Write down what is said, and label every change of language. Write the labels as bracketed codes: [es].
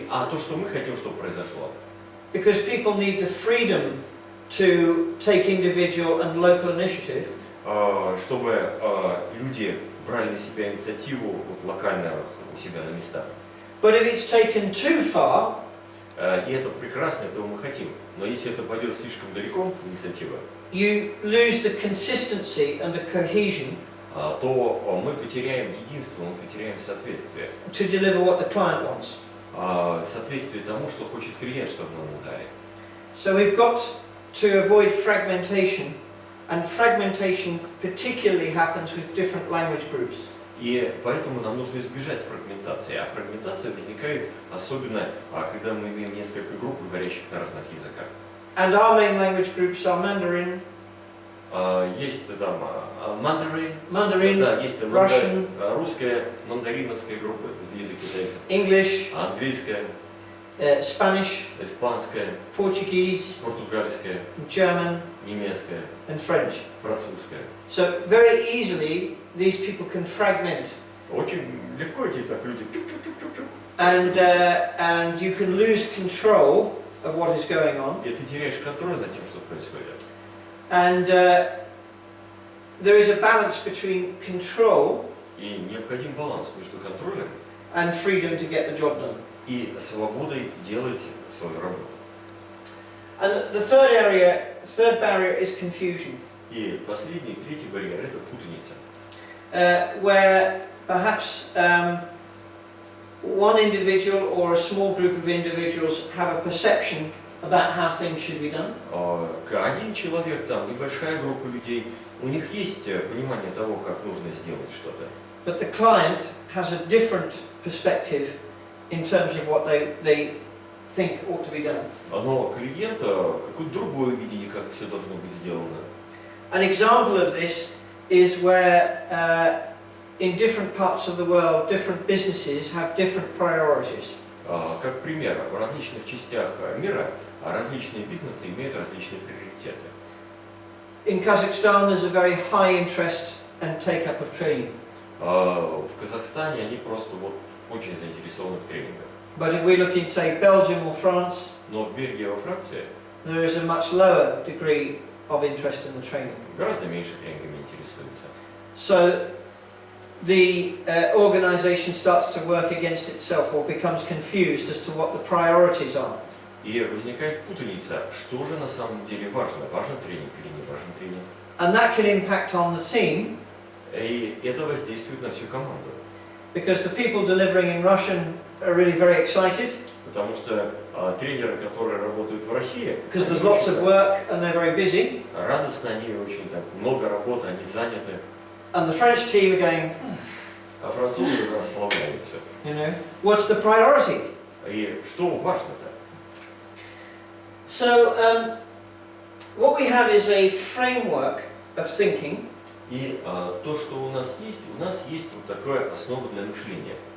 [ru] То, что мы хотим, чтобы произошло, [en] because people need the freedom to take individual and local initiative. [ru] чтобы люди брали на себя инициативу локально у себя на местах. [en] But if it's taken too far, [ru] И это прекрасно, этого мы хотим. Но если это пойдет слишком далеко, инициатива, [en] you lose the consistency and the cohesion [ru] то мы потеряем единство, мы потеряем соответствие. [en] to deliver what the client wants. [ru] Соответствие тому, что хочет клиент, чтобы мы ему дали. [en] So we've got to avoid fragmentation, and fragmentation particularly happens with different language groups. [ru] И поэтому нам нужно избежать фрагментации. А фрагментация возникает особенно, когда мы имеем несколько групп, говорящих на разных языках. [en] And our main language groups are Mandarin, [ru] Есть там [en] Mandarin, [ru] да, есть там [en] Russian, [ru] русская, мандариновская группа, язык китайцев, [en] English, [ru] английская, [en] Spanish, [ru] испанское, [en] Portuguese, [ru] португальское, [en] German, [ru] немецкое, [en] and French. [ru] французское. [en] So very easily these people can fragment, [ru] Очень легко эти так люди чук-чук-чук-чук-чук. [en] and you can lose control of what is going on. [ru] И ты теряешь контроль над тем, что происходит. [en] And there is a balance between control [ru] И необходим баланс между контролем [en] and freedom to get the job done. [ru] и свободой делать свою работу. [en] And the third barrier is confusion, [ru] И последний, третий барьер – это путаница. [en] where perhaps one individual or a small group of individuals have a perception about how things should be done. [ru] Один человек, там, небольшая группа людей, у них есть понимание того, как нужно сделать что-то. [en] But the client has a different perspective in terms of what they think ought to be done. [ru] Но клиента какое-то другое видение, как все должно быть сделано. [en] An example of this is where in different parts of the world, different businesses have different priorities. [ru] Как пример, в различных частях мира различные бизнесы имеют различные приоритеты. [en] In Kazakhstan, there's a very high interest and take-up of training. [ru] В Казахстане они просто вот очень заинтересованы в тренингах. [en] But if we look in, say, Belgium or France, [ru] Но в Бельгии, во Франции [en] there is a much lower degree of interest in the training. [ru] гораздо меньше тренингами интересуются. [en] So the organisation starts to work against itself or becomes confused as to what the priorities are. [ru] И возникает путаница, что же на самом деле важно, важен тренинг или не важен тренинг. [en] And that can impact on the team, [ru] И это воздействует на всю команду. [en] because the people delivering in Russian are really very excited, [ru] Потому что тренеры, которые работают в России, [en] because there's [ru] они [en] lots [ru] очень [en] of work and they're very busy, [ru] радостно, они очень так, много работы, они заняты. [en] and the French team are going, [ru] А французы расслабляются. [en] you know, what's the priority? [ru] И что важно-то? [en] So what we have is a framework of thinking, [ru] И то, что у нас есть вот такая основа для мышления.